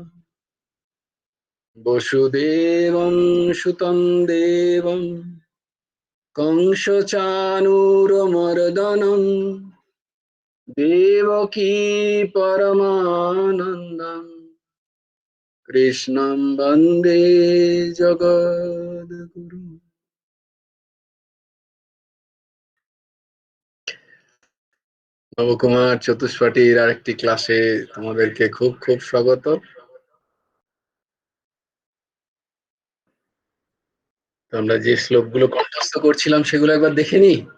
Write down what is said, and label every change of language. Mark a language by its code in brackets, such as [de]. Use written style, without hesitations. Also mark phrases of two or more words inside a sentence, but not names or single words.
[sa] वसुदेवं सुतं देवं कंसचाणूरमर्दनं देवकी परमानन्दं कृष्णं वन्दे जगद्गुरु। [bn] নবকুমার চতুষ্পাঠীর আরেকটি ক্লাসে তোমাদেরকে খুব খুব স্বাগত। আমরা যে শ্লোকগুলো কণ্ঠস্থ করছিলাম সেগুলো একবার দেখে নি।